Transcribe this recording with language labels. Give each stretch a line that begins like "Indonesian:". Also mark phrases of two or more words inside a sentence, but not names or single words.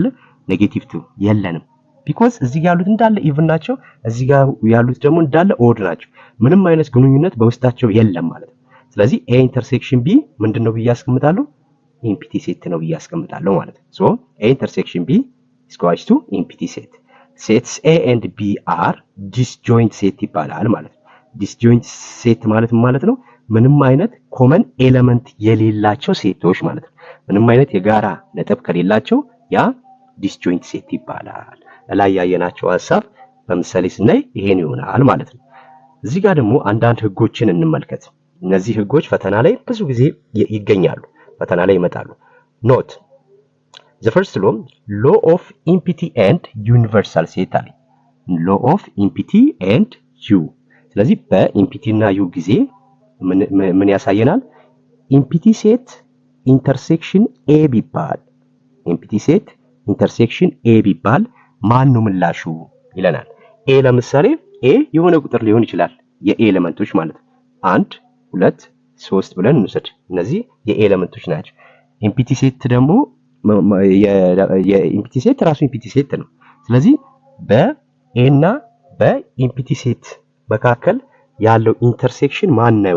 Amharic: ኔጌቲቭ 2 የለንም። ቢኮዝ እዚህ ጋር ያሉት እንዳለ ኢቭን ናቸው፣ እዚህ ጋር ያሉት ደግሞ እንዳለ ኦድ ናቸው። ምንም አይነት ግንኙነት በውስጣቸው የለም ማለት ነው። ስለዚህ
English: A intersection B
Amharic: ምንድነው ብዬ አስቀምጣለሁ?
English: empty set
Amharic: ነው ብዬ አስቀምጣለሁ ማለት ነው።
English: so A intersection B is equals to empty set. Sets A and B are disjoint set
Amharic: ይባላል ማለት ነው።
English: disjoint set
Amharic: ማለት ነው ምንም አይነት
English: common element
Amharic: የሌላቸው ሴቶች ማለት ነው። ምንም አይነት የጋራ ነጥብ ከሌላቸው ያ
English: disjoint set
Amharic: ይባላል። ላይ ያየናቸው ሐሳብ በምሳሌ ስናይ ይሄን ይሆናል ማለት ነው። እዚህ ጋር ደግሞ አንዳንድ ህጎችን እንመልከት። እነዚህ ህጎች ፈተና ላይ ብዙ ጊዜ ይገኛሉ፣ ፈተና ላይ ይመጣሉ።
English: note the first law of empty and universal set
Amharic: አለ።
English: law of impity and u።
Amharic: ስለዚህ በኢምፒቲ እና ዩ ጊዜ ምን ያሳየናል?
English: empty set intersection A
Amharic: ቢባል
English: empty set intersection A
Amharic: ቢባል ማን ነው ምላሹ ይለናል። ኤ ለምሳሌ ኤ የሆነ ቁጥር ሊሆን ይችላል፣ የኤ ኤሌመንቶች ማለት ነው። 1 2 3 ብለን እንውሰድ። እነዚህ የኤ ኤሌመንቶች ናቸው።
English: empty set
Amharic: ደግሞ
English: of empty set
Amharic: ራሱ
English: empty set
Amharic: ነው። ስለዚህ በኤ እና
English: by empty set
Amharic: መካከል ያለው ኢንተርሴክሽን ማን ነው?